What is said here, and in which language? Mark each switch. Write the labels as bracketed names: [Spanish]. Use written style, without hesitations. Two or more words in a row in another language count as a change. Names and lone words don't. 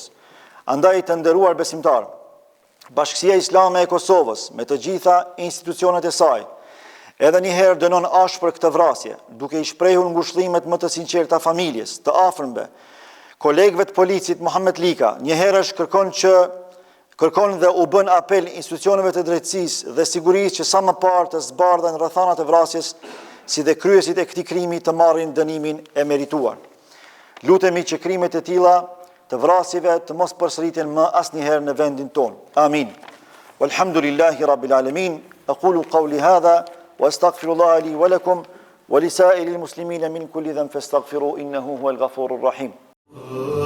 [Albanian] Andaj të nderuar besimtar, Bashkësia Islame e Kosovës, me të gjitha institucionet e saj, edhe njëherë dënon ashpër këtë vrasje, duke i shprehur ngushëllimet më të sinqerta familjes, të afërmve, kolegëve të policit Muhammet Lika, njëherësh kërkon dhe u bën apel institucioneve të drejtësisë dhe sigurisë që sa më parë të zbardhen rrethanat e vrasjes, si dhe kryesit e këtij krimi të marrin dënimin e merituar. Lutemi që krimet e tilla të vrasjeve të mos përsëriten më asnjëherë në vendin tonë. Amin. [Arabic] والحمد لله رب العالمين. أقول قولي هذا وأستغفر الله لي ولكم ولسائر المسلمين من كل ذنب فاستغفروه إنه هو الغفور الرحيم.